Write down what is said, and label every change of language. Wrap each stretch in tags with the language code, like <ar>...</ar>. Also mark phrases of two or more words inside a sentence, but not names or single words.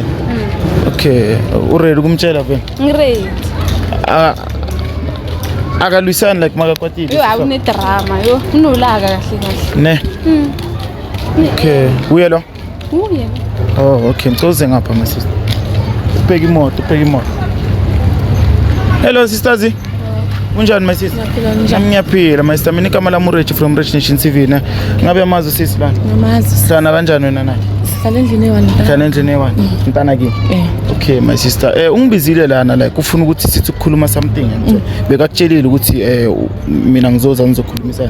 <zu>Okay, uready kumtshela vele? Ngiready. Akalwisani like makakwatile. Yo awune drama yo, unolaka kahle. Ne. Okay, uye lo? Uye. Okay, mthoze ngapha</zu> <en>my sister.</en> <zu>Ubheka imoto.</zu> <en>Hello sisters. Kunjani my sister? Ngiyaphila my sister,</en> <zu>mina igama lami uRich from Rich Nation TV na. Ngabe amazi usisi lana? Ngamazi. Sana kanjani wena naye? Sihlala endlini eyi1. Sihlala endlini eyi1. Mntana kimi. Okay</zu> <en>my sister,</en> <zu>ungibizile lana like ufuna ukuthi sithi ukukhuluma something nje. Bekakutshelile ukuthi mina ngizoza ngizokhulumisana.</zu>